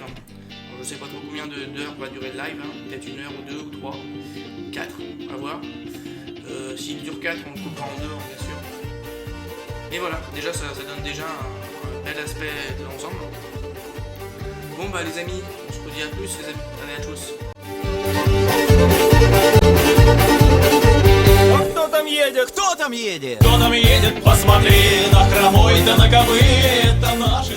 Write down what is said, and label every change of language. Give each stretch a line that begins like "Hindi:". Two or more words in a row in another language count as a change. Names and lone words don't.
French: Je sais pas trop combien d'heures va durer le live, hein. Peut-être 1 heure ou 2 ou 3, 4, à voir. S'il dure 4, on le coupera en 2, bien sûr. Et voilà, déjà ça donne déjà un bel aspect de l'ensemble. Bon bah les amis, on se redit à plus les amis, allez à tous.
Russian: Кто там едет? Кто там едет? Посмотри на хромой да на копыта.